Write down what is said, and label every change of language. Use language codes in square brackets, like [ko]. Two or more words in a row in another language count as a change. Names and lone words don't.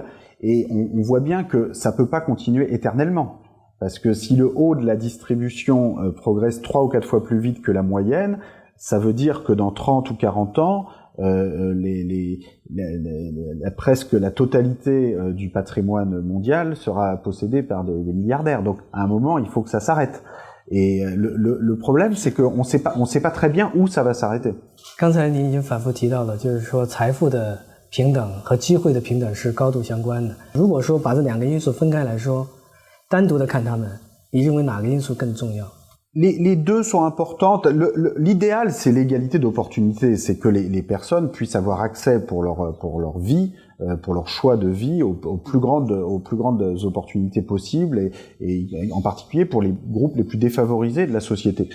[fr] Et on voit bien que ça peut pas continuer éternellement, parce que si le haut de la distribution progresse 3 ou 4 fois plus vite que la moyenne, ça veut dire que dans 30 ou 40 ans, presque la totalité du patrimoine mondial sera possédée par des milliardaires. Donc à un moment, il faut que ça s'arrête. Et le problème, c'est qu'on sait pas très bien où ça va s'arrêter. [zh] 刚才您已经反复提到了，就是说财富的平等和机会的平等是高度相关的。如果说把这两个因素分开来说，单独的看它们，你认为哪个因素更重要？ [fr] Les deux sont importantes. L'idéal, c'est l'égalité d'opportunités. C'est que les personnes puissent avoir accès pour leur vie, pour leur choix de vie, aux plus grandes opportunités possibles, et en particulier pour les groupes les plus défavorisés de la société.